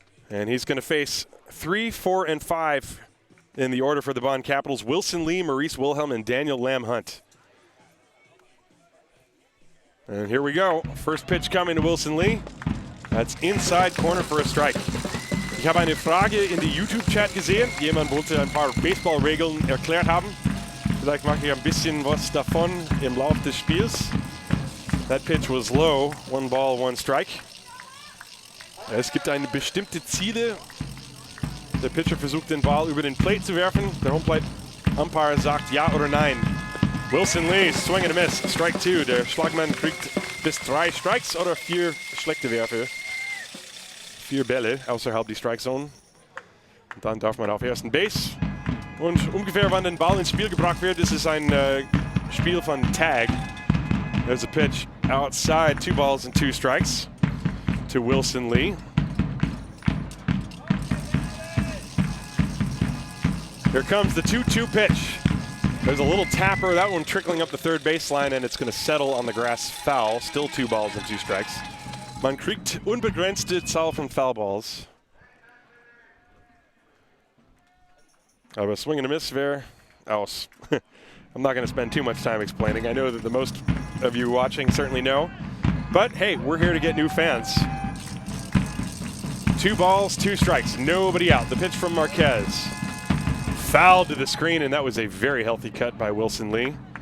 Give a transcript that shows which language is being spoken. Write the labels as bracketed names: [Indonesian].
[English] And he's going to face 3, 4, and 5 in the order for the Bonn Capitals: Wilson Lee, Maurice Wilhelm, and Daniel Lam Hunt. And here we go. First pitch coming to Wilson Lee. That's inside corner for a strike. [German] Ich habe eine Frage in die YouTube-Chat gesehen. Jemand wollte ein paar Baseballregeln erklärt haben. Vielleicht mache ich ein bisschen was davon im Lauf des Spiels. [English] That pitch was low. 1 ball, 1 strike. [German] Es gibt eine bestimmte Ziele. Der Pitcher versucht, den Ball über den Plate zu werfen. Der Home-Plate-Umpire sagt ja oder nein. [English] Wilson Lee, swing and a miss. Strike 2. [German] Der Schlagmann kriegt bis 3 Strikes oder 4 schlechte Werfe. 4 Bälle außerhalb die Strike Zone. Und dann darf man auf ersten Base. Und ungefähr, wann der Ball ins Spiel gebracht wird, ist es ein Spiel von Tag. [English] There's a pitch outside, 2 balls and 2 strikes to Wilson Lee. Here comes the 2-2 pitch. There's a little tapper, that one trickling up the third baseline, and it's going to settle on the grass foul. Still 2 balls and 2 strikes. [German] Man kriegt unbegrenzte Zahl von Foul Balls. Aber [English] swing and a miss [German] wäre aus. [English] I'm not going to spend too much time explaining. I know that the most of you watching certainly know. But hey, we're here to get new fans. 2 balls, 2 strikes, nobody out. The pitch from Marquez. Foul to the screen, and that was a very healthy cut by Wilson Lee.